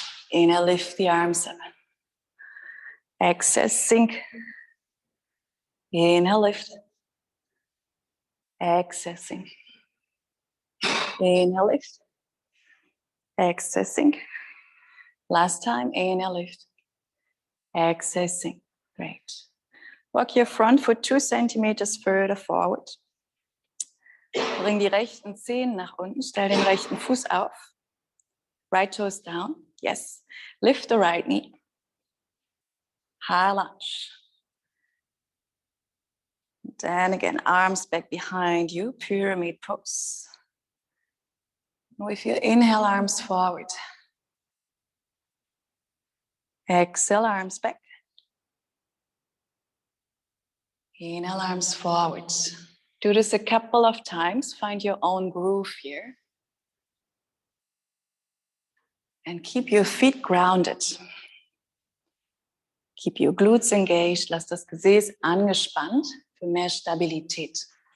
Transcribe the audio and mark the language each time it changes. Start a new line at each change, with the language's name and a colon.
English: Inhale, lift the arms up. Exhale, sink. Inhale, lift. Exhale, sink. Inhale, lift. Exhale, sink. Last time, inhale, lift. Exhale, sink. Great. Walk your front foot 2 centimeters further forward.
German: Bring die rechten Zehen nach unten. Stell den rechten Fuß auf.
English: Right toes down. Yes. Lift the right knee. High lunge. Then again, arms back behind you. Pyramid pose. With your inhale, arms forward. Exhale, arms back. Inhale, arms forward. Do this a couple of times. Find your own groove here. And keep your feet grounded. Keep your glutes engaged.
German: Lass das Gesäß angespannt für mehr Stabilität.